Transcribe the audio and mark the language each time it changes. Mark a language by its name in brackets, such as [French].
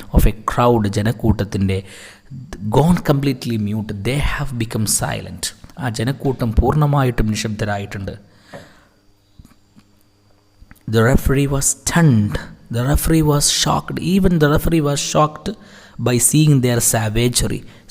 [English] of a crowd, [Malayalam] ജനക്കൂട്ടത്തിൻ്റെ. [English] gone completely mute, they have become silent. [Malayalam] ആ ജനക്കൂട്ടം പൂർണ്ണമായിട്ടും നിശബ്ദരായിട്ടുണ്ട്. [English] The referee was stunned. The referee was shocked. Even the referee was shocked by seeing their savagery.